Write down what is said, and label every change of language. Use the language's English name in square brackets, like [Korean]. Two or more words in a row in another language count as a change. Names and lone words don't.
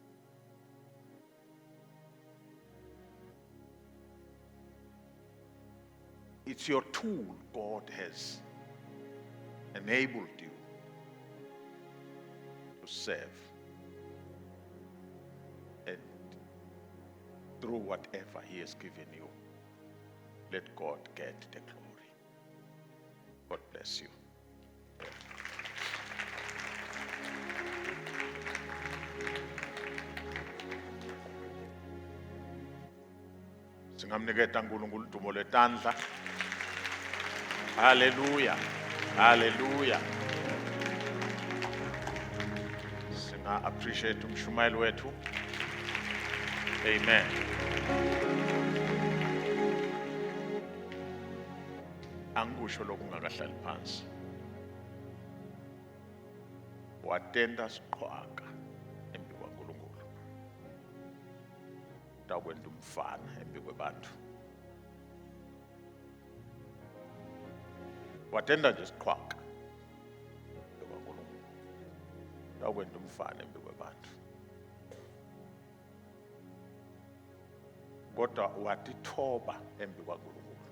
[English] it's your tool God has enabled you to serve. through whatever He has given you. Let God get the glory. God bless you. [Swati] Singamniketa uNkulunkulu udumo letandla. [English] Hallelujah. Hallelujah. [Swati] Singa appreciate umshumayeli wethu. [English] Amen. [Swati] Angikusho lokhu ngakahlali phansi. Watenda siqhwaga embi kwaNkulunkulu. Dakwenda umfana embi kwebantu. Watenda nje siqhwaga embi kwaNkulunkulu. Dakwenda umfana embi kwebantu. Kodwa watithoba embi kwaNkulunkulu.